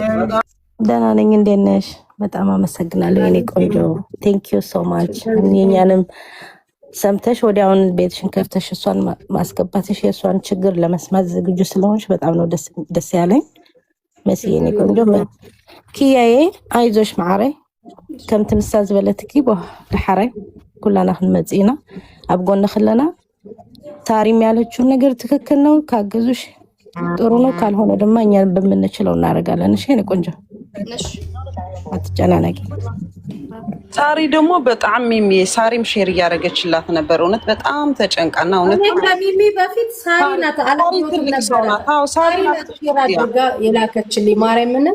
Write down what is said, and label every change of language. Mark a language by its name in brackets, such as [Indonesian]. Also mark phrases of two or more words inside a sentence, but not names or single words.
[Amharic] ደህና ነኝ። እንዴት ነሽ? በጣም አመሰግናለሁ የኔ ቆንጆ። [English] thank you so much። [Amharic] የኛንም ሰምተሽ ወዲያውን ቤትሽን ከፍተሽ እሷን ማስገባትሽ የእሷን ችግር ለመስማት ዝግጁ ስለሆንሽ በጣም ነው ደስ ያለኝ መስዬ የኔ ቆንጆ። ኪያዬ አይዞሽ [Tigrinya] ማዕረይ ከም ትንሳ ዝበለትኪ ድሓራይ ኩላና ክንመጽ ኢና ኣብ ጎኒ ክለና። [Amharic] ታሪም ያለችውን ነገር ትክክል ነው። ካገዙሽ ጥሩ ነው፣ ካልሆነ ድማ እኛ በምንችለው እናደርጋለን። እሺ የኔ ቆንጆ አትጨናነቂ። ሳሪ ደግሞ በጣም ሚሚ ሳሪም ሼር እያደረገችላት ነበር። እውነት በጣም ተጨንቃና እውነት ከሚሚ በፊት ሳሪ ናት አላውቅም ነበር። አዎ ሳሪ ናት የላከችልኝ ማርያምን።